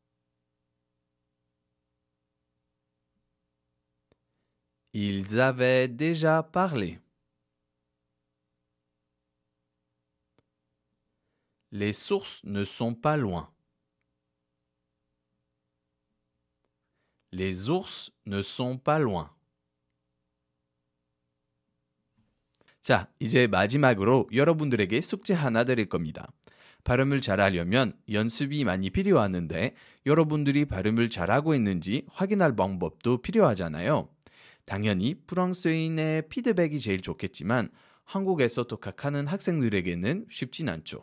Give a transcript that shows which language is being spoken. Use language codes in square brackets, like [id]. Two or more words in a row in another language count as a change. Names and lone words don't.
[fr] Ils avaient déjà parlé. Les sources ne sont pas loin. Les ours ne sont pas loin. [ko] 자, 이제 마지막으로 여러분들에게 숙제 하나 드릴 겁니다. 발음을 잘하려면 연습이 많이 필요하는데 여러분들이 발음을 잘하고 있는지 확인할 방법도 필요하잖아요. 당연히 프랑스인의 피드백이 제일 좋겠지만 한국에서 독학하는 학생들에게는 쉽진 않죠.